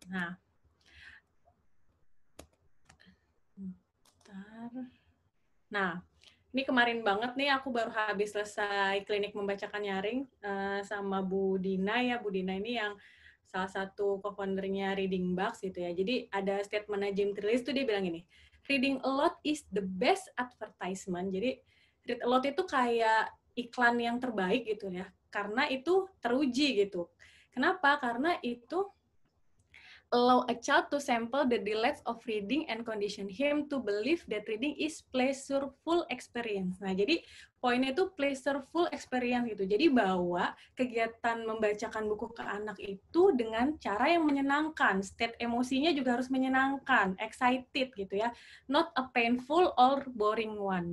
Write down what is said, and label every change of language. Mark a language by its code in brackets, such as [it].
[id] Nah, Nah, ini kemarin banget nih aku baru habis selesai klinik membacakan nyaring sama Bu Dina ya. Bu Dina ini yang salah satu co-foundernya Reading Bugs gitu ya. Jadi ada statement Jim Trelease tuh dia bilang gini, [en] reading a lot is the best advertisement. [id] Jadi [en] read a lot [id] itu kayak iklan yang terbaik gitu ya. Karena itu teruji gitu. Kenapa? Karena itu [en] allow a child to sample the delights of reading and condition him to believe that reading is pleasureful experience. [id] Nah, jadi poinnya itu pleasureful experience gitu. Jadi bawa kegiatan membacakan buku ke anak itu dengan cara yang menyenangkan. State emosinya juga harus menyenangkan, excited gitu ya. [en] Not a painful or boring one.